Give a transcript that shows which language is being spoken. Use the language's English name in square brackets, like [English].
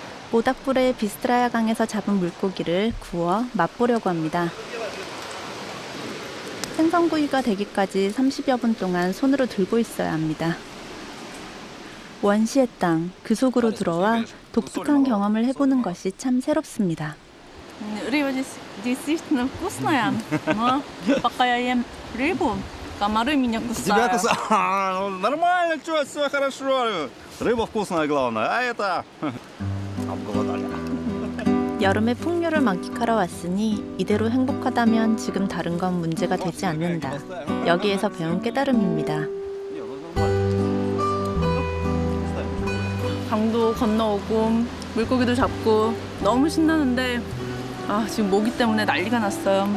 [Korean] 모닥불에 비스트라야 강에서 잡은 물고기를 구워 맛보려고 합니다. 생선구이가 되기까지 30여 분 동안 손으로 들고 있어야 합니다. 원시의 땅, 그 속으로 들어와 독특한 경험을 해보는 것이 참 새롭습니다. [Russian] Рыба здесь действительно вкусная, но пока я ем рыбу, комары меня Тебя кусают. Нормально, что, все хорошо. Рыба вкусная, главное. А это... Обголодали. [Korean] 여름에 풍류를 만끽하러 왔으니 이대로 행복하다면 지금 다른 건 문제가 되지 않는다. 여기에서 배운 깨달음입니다. 강도 건너오고 물고기도 잡고 너무 신나는데 지금 모기 때문에 난리가 났어요.